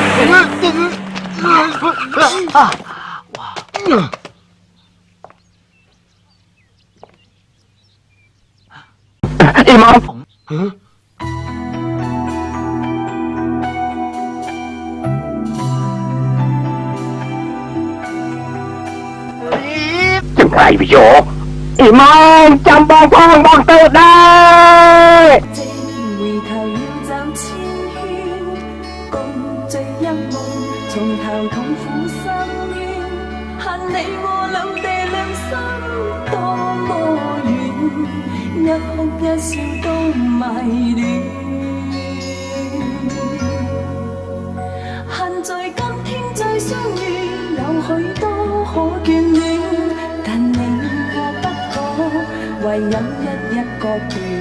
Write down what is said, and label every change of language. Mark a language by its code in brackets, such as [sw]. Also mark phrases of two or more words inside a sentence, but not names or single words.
[km] អ៊ីម៉ាមចម្រៃវាយកអ៊ីម៉ាមចាំបងផងបងទៅដែរ [yue] 回頭要走千圈，共聚一夢，從頭痛苦深淵，恨你我兩地兩心多麼遠，一哭一笑都迷戀，恨在今天再相遇，有許多可眷戀，但你我不可唯有一個斷。